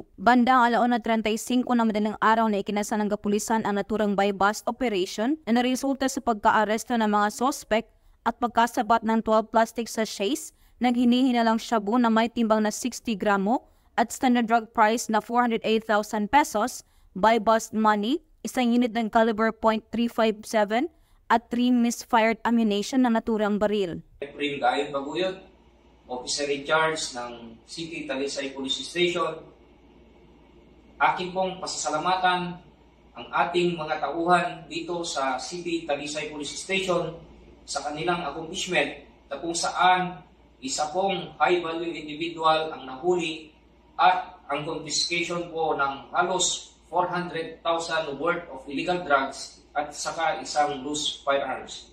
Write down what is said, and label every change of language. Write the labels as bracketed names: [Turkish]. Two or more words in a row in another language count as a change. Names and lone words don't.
[Filipino] Bandang 1:35 na madaling araw na ikinasa ng kapulisan ang naturang [English] buy-bust operation [Filipino] na naresulta sa pagka-aresto ng mga suspect at pagkasabat ng 12 [English] plastic sachets [Filipino] ng hinihinalang shabu na may timbang na 60 gramo at [English] standard drug price [Filipino] na 408,000 pesos, [English] buy-bust money, [Filipino] isang unit ng caliber .357 at 3 [English] misfired ammunition [Filipino] na naturang baril. Ephraim Gayon Paguyod, [English] Officer in Charge [Filipino] ng City Talisay Police Station. Akin pong pasasalamatan ang ating mga tauhan dito sa City Talisay Police Station sa kanilang accomplishment na kung saan isa pong [English] high-value individual [Filipino] ang nahuli at ang confiscation po ng halos 400,000 [English] worth of illegal drugs [Filipino] at saka isang [English] loose firearms.